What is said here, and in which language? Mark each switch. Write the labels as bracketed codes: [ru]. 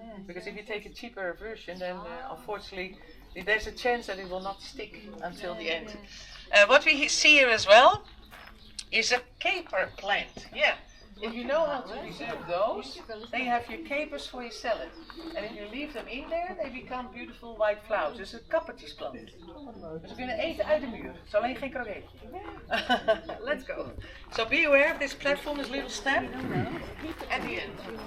[en] Because if you take a cheaper version, then unfortunately there's a chance that it will not stick until the end. What we see here as well is a caper plant. Yeah. If you know how to preserve those, then you have your capers for your salad. And if you leave them in there, they become beautiful white flowers. [nl] Dus een kappertjesplant. Dus we kunnen eten uit de muur. Het is alleen geen kroketje. [en] Let's go. So be aware of this platform, this little step at the end.